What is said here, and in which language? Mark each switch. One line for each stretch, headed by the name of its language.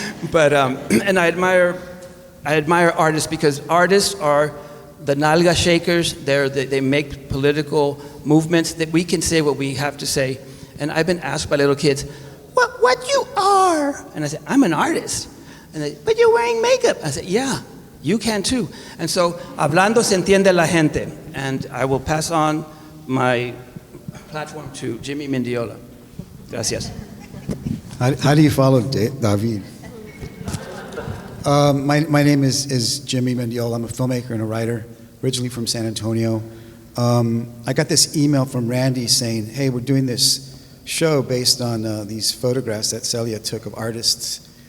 English: But, and I admire artists because artists are the nalga shakers. They make political movements that we can say what we have to say. And I've been asked by little kids, what you are? And I said, I'm an artist. And they, but you're wearing makeup. I said, yeah, you can too. And so,
Spanish: hablando se entiende la gente.
English: And I will pass on my platform to Jimmy Mendiola.
Spanish: Gracias.
English: How do you follow David? My name is Jimmy Mendiola. I'm a filmmaker and a writer, originally from San Antonio. I got this email from Randy saying, hey, we're doing this show based on these photographs that Celia took of artists.